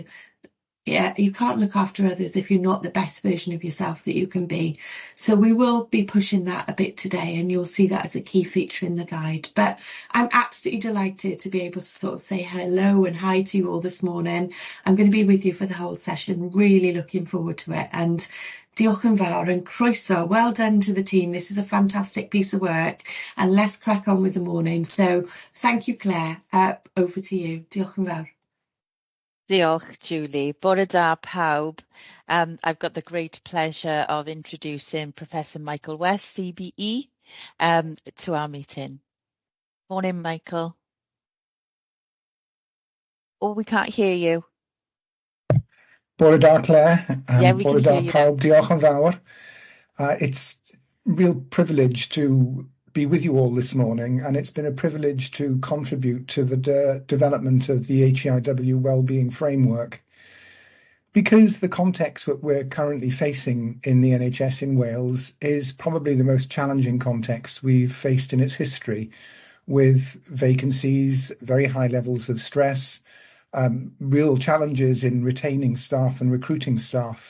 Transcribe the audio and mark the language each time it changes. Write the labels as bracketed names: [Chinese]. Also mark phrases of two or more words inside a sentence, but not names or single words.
[English] Yeah, you can't look after others if you're not the best version of yourself that you can be. So we will be pushing that a bit today, and you'll see that as a key feature in the guide. But I'm absolutely delighted to be able to sort of say hello and hi to you all this morning. I'm going to be with you for the whole session, really looking forward to it. And [Welsh] diolch yn fawr [English] and croeso, well done to the team. This is a fantastic piece of work, and let's crack on with the morning. So thank you, Claire. Over to you. [Welsh] Diolch yn fawr. Diolch, Julie. Bore da pawb. [English] I've got the great pleasure of introducing Professor Michael West, CBE, to our meeting. Morning, Michael. Oh, we can't hear you. [Welsh] Bore da, Claire. [English] Yeah, we [Welsh] Bore [English] can [Welsh] da [English] hear you [Welsh] pawb. Diolch yn fawr. [English] It's a real privilege to be with you all this morning, and it's been a privilege to contribute to the development of the HEIW Wellbeing Framework, because the context that we're currently facing in the NHS in Wales is probably the most challenging context we've faced in its history, with vacancies, very high levels of stress, real challenges in retaining staff and recruiting staff.